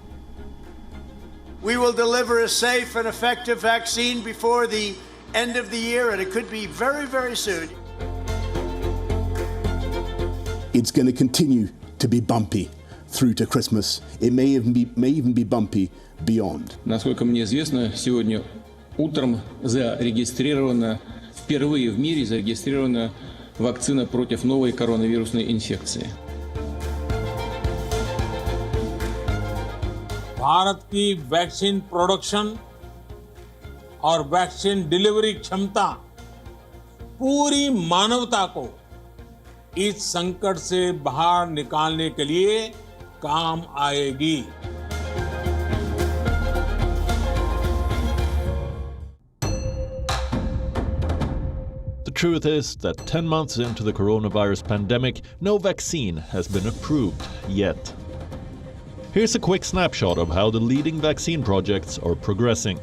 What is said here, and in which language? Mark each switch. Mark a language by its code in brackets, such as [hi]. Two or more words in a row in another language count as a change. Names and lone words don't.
[en] We will deliver a safe and effective vaccine before the end of the year, and it could be very, very soon. It's going to continue to be bumpy through to Christmas. It may even be bumpy beyond. [ru] Насколько мне известно, сегодня утром впервые в мире зарегистрирована вакцина против новой коронавирусной инфекции. [hi] भारत की [en] vaccine production [hi] और [en] vaccine delivery [hi] क्षमता पूरी मानवता को इस संकट से बाहर निकालने के लिए काम आएगी। [en] The truth is that 10 months into the coronavirus pandemic, no vaccine has been approved yet. Here's a quick snapshot of how the leading vaccine projects are progressing.